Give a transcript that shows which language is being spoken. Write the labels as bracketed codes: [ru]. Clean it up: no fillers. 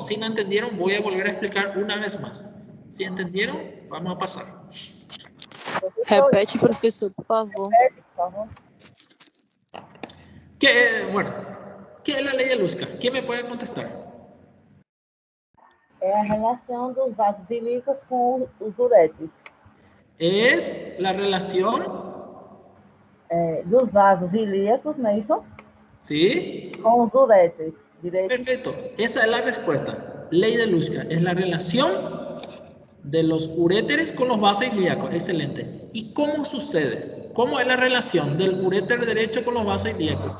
[es] Si no entendieron, voy a volver a explicar una vez más. Si entendieron, vamos a pasar. [pt] Repete, professor, por favor. [es] Bueno, ¿qué es la ley de Luska? ¿Quién me puede contestar? [pt] É a relação dos vasos ilíacos com os uréteres. [es] Es la relación [pt] Dos vasos ilíacos, não é isso? [es] ¿sí? [pt] Com os uréteres. Direito. [es] Perfecto, esa es la respuesta. Ley de Luska es la relación de los uréteres con los vasos ilíacos. Excelente. ¿Y cómo sucede? ¿Cómo es la relación del uréter derecho con los vasos ilíacos?